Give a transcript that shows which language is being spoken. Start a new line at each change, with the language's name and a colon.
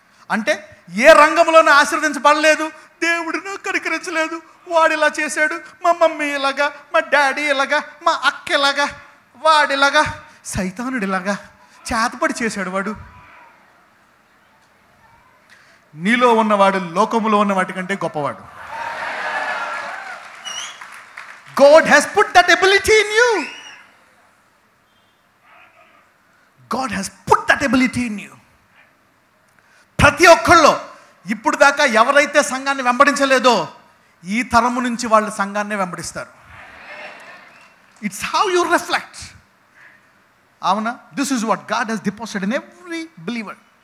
Telugu: అంటే ఏ రంగంలోనూ ఆశీర్వదించబడలేదు, దేవుడు నాకు కనికరించలేదు, వాడు ఇలా చేశాడు, మా మమ్మీ ఇలాగా, మా డాడీ ఇలాగా, మా అక్క ఇలాగా, వాడిలాగా, సైతానుడిలాగా చేతపడి చేశాడు వాడు. నీలో ఉన్నవాడు లోకములో ఉన్న వాటికంటే గొప్పవాడు.
English: God has put that ability in you. God has put that ability in you.
Telugu: ప్రతి ఒక్కళ్ళు ఇప్పుడు దాకా ఎవరైతే సంఘాన్ని వెంబడించలేదో ఈ తరము నుంచి వాళ్ళు సంఘాన్ని వెంబడిస్తారు.
English: It's how you reflect. అవునా? This is what God he's deposited in every believer.